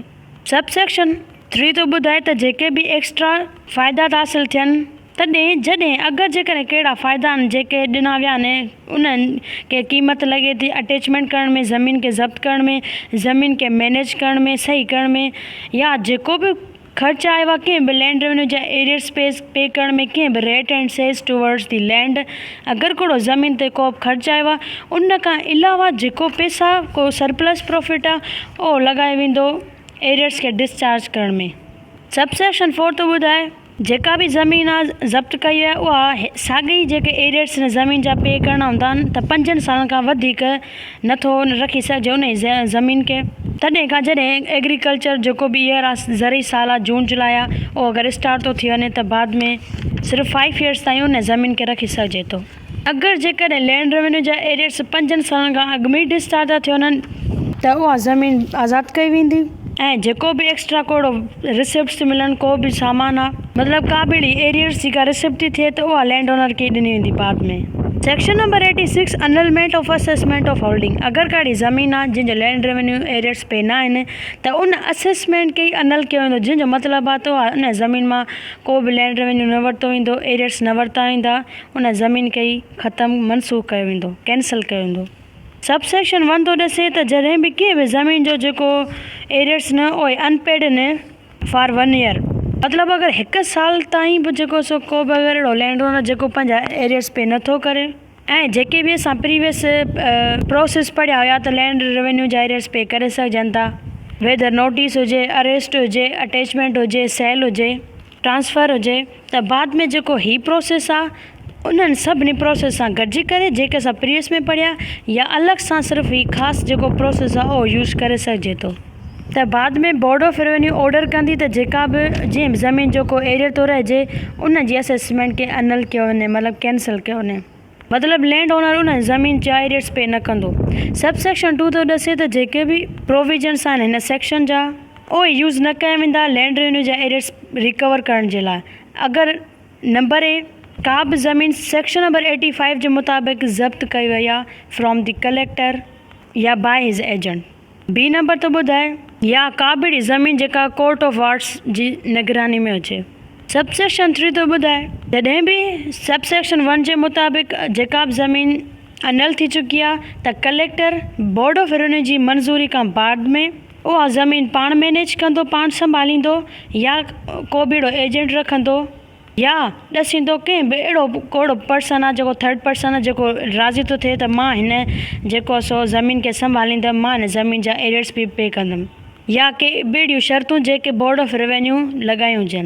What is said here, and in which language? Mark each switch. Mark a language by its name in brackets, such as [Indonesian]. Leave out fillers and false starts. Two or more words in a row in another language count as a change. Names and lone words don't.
[English] sub section [Sindhi] 3 थो ॿुधाए त जेके बि एक्स्ट्रा फ़ाइदा था हासिलु थियनि, तॾहिं जॾहिं अगरि जेकॾहिं कहिड़ा फ़ाइदा आहिनि जेके ॾिना विया आहिनि, उन्हनि खे क़ीमत लॻे थी अटैचमेंट करण में, ज़मीन खे ज़ब्त करण में, ज़मीन खे मैनेज करण में, सही करण में, या जेको बि ख़र्च आयो आहे कंहिं बि [English] land revenue [Sindhi] जा [English] arrears pay [Sindhi] करण में, कंहिं बि [English] rate and sales towards the land, [Sindhi] अगरि कोड़ो ज़मीन ते को बि ख़र्च आयो आहे, उन खां अलावा जेको पैसा को [English] surplus profit [Sindhi] आहे उहो लॻायो वेंदो एरियर्स खे डिस्चार्ज करण में। [English] sub section [Sindhi] 4 थो ॿुधाए जेका बि ज़मीन आहे ज़ब्त कई आहे उहा साॻी जेके एरियर्स ज़मीन जा पे करणा हूंदा आहिनि त 5 सालनि खां वधीक नथो रखी सघिजे उन ज़मीन खे। तॾहिं खां जॾहिं एग्रीकल्चर जेको बि ईयर आहे ज़रूरी साल आहे जून जुलाई आहे, उहो अगरि स्टार्ट थो थी वञे त बाद में सिर्फ़ु 5 ईयर्स ताईं उन ज़मीन खे रखी सघिजे थो। अगरि जेकॾहिं [English] land revenue [Sindhi] जा एरियर्स 5 सालनि खां अॻु में ई डिस्चार्ज था थियनि त उहा ज़मीन आज़ादु कई वेंदी, ऐं जेको बि एक्स्ट्रा कोड़ो रिसिप्ट्स मिलनि, को बि सामान आहे, मतिलबु का बि एरियर्स जी का रिसिप्ट थी थिए त उहा [English] land owner [Sindhi] खे ॾिनी वेंदी बाद में। [English] Section number 86 annulment of assessment of holding, [Sindhi] अगरि कहिड़ी ज़मीन आहे जंहिंजो [English] land revenue arrears pay [Sindhi] न आहिनि त उन असेसमेंट खे अनल कयो वेंदो, जंहिंजो मतिलबु आहे त उन ज़मीन मां को बि [English] land revenue [Sindhi] न वरितो वेंदो, एरियर्स न वरिता वेंदा, उन ज़मीन खे ई ख़तमु मनसूख़ कयो वेंदो, कैंसिल कयो वेंदो। [English] sub section [Sindhi] 1 थो ॾसे त जॾहिं बि कंहिं बि ज़मीन जो जेको एरियर्स न उहे अनपेड न [English] for 1 year, [Sindhi] मतिलबु अगरि 1 साल ताईं बि जेको सो को बि अगरि अहिड़ो [English] land owner [Sindhi] जेको पंहिंजा [English] arrears pay [Sindhi] नथो करे, ऐं जेके बि असां [English] previous process [Sindhi] पढ़िया हुया त [English] land revenue [Sindhi] जा [English] arrears pay [Sindhi] करे सघजनि था, [English] whether notice [Sindhi] हुजे, अरेस्ट हुजे, अटैचमेंट हुजे, सेल हुजे, ट्रांसफ़र हुजे, त बाद में जेको ही प्रोसेस आहे उन्हनि सभिनी प्रोसेस सां गॾिजी करे जेके असां प्रीवियस में पढ़िया या अलॻि सां सिर्फ़ु ही ख़ासि जेको प्रोसेस आहे उहो यूज़ करे सघिजे थो। त बाद में [English] board of revenue order [Sindhi] कंदी त जेका बि जीअं ज़मीन जो को एरियर थो रहिजे उन जी असेसमेंट खे अनल कयो वञे, मतिलबु कैंसिल कयो वञे, मतिलबु [English] land owner [Sindhi] उन ज़मीन जा [English] arrears pay [Sindhi] न कंदो। [English] sub section [Sindhi] 2 थो ॾसे त जेके बि प्रोविजन्स आहिनि हिन सेक्शन जा उहे यूज़ न कया वेंदा [English] land revenue [Sindhi] जा [English] arrears recover [Sindhi] करण जे लाइ। अगरि [English] number A [Sindhi] का बि ज़मीन [English] section number 85 [Sindhi] जे मुताबिक़ ज़ब्त कई वई आहे [English] from the collector [Sindhi] या [English] by his agent. B number [Sindhi] थो ॿुधाए या का बि ज़मीन जेका [English] court of wards [Sindhi] जी निगरानी में हुजे। [English] sub section [Sindhi] 3 थो ॿुधाए जॾहिं बि [English] sub section [Sindhi] 1 जे मुताबिक़ जेका बि ज़मीन अनल थी चुकी आहे त कलेक्टर [English] board of revenue [Sindhi] जी मंज़ूरी खां बाद में उहा ज़मीन पाण मैनेज कंदो, पाण संभालींदो, या को बि अहिड़ो एजेंट रखंदो, या ॾसींदो कंहिं बि अहिड़ो कोड़ो पर्सन आहे जेको [English] third person [Sindhi] आहे जेको राज़ी थो थिए त मां हिन जेको सो ज़मीन खे संभालींदमि, मां हिन ज़मीन जा एरियर्स बि पे कंदमि, या के ॿेड़ियूं शर्तूं जेके [English] board of revenue [Sindhi] लॻायूं हुजनि।